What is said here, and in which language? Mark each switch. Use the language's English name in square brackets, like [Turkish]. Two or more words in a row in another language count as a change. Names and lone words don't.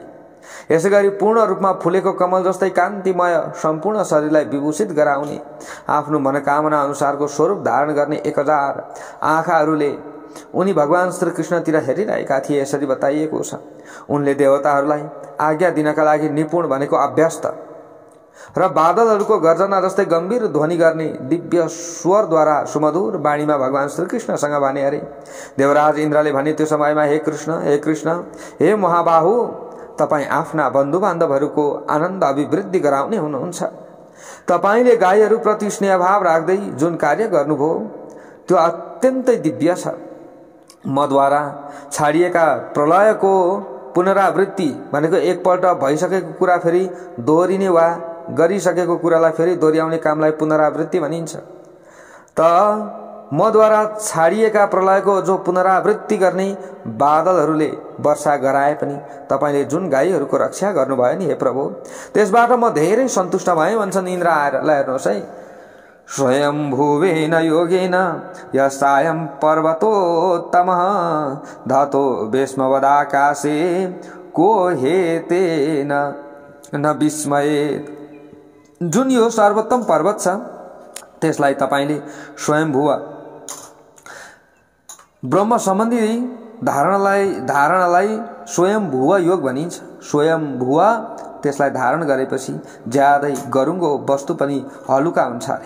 [Nepali] यसै गरी पूर्ण रूपमा फुलेको कमल जस्तै कान्तिमय सम्पूर्ण शरीरलाई विभूषित गराउने आफ्नो मनोकामना अनुसारको स्वरूप धारण गर्ने 1000 आँखाहरूले उनी भगवान श्रीकृष्णतिर हेरिरहेका थिए। यसरी बताइएको छ, उनले देवताहरूलाई आज्ञा दिनका लागि निपुण भनेको अभ्यस्त र बादलहरूको गर्जना जस्तै गम्भीर ध्वनि गर्ने दिव्य स्वरद्वारा सुमधुर वाणीमा भगवान श्रीकृष्णसँग भने अरे। देवराज इन्द्रले भने त्यो समयमा, हे कृष्ण, हे महाबाहु, तपाईँ आफ्ना बन्धुबान्धवहरूको आनन्द अभिवृद्धि गराउने हुनुहुन्छ। तपाईँले गाईहरूप्रति स्नेहभाव राख्दै जुन कार्य गर्नुभयो त्यो अत्यन्तै दिव्य छ। मद्वारा छाडिएका प्रलयको पुनरावृत्ति भनेको एकपल्ट भइसकेको कुरा फेरि दोहोरिने वा गरिसकेको कुरालाई फेरि दोहोऱ्याउने कामलाई पुनरावृत्ति भनिन्छ। त मद्वारा छाडिएका प्रलयको जो पुनरावृत्ति गर्ने बादलहरूले वर्षा गराए पनि तपाईँले जुन गाईहरूको रक्षा गर्नुभयो नि हे प्रभु, त्यसबाट म धेरै सन्तुष्ट भएँ भन्छन् इन्द्र आएर। ल हेर्नुहोस् है, [Sanskrit] स्वयम्भुवेन योगेन यसायं पर्वतोत्तमः धातो भीष्मवदाकाशे को हेतेन न विस्मयेत्। [Nepali] जुन यो सर्वोत्तम पर्वत छ त्यसलाई तपाईँले स्वयम्भुव ब्रह्म सम्बन्धी धारणालाई स्वयम्भुव योग भनिन्छ। स्वयम्भुव त्यसलाई धारण गरेपछि ज्यादै गरुङको वस्तु पनि हलुका हुन्छ अरे।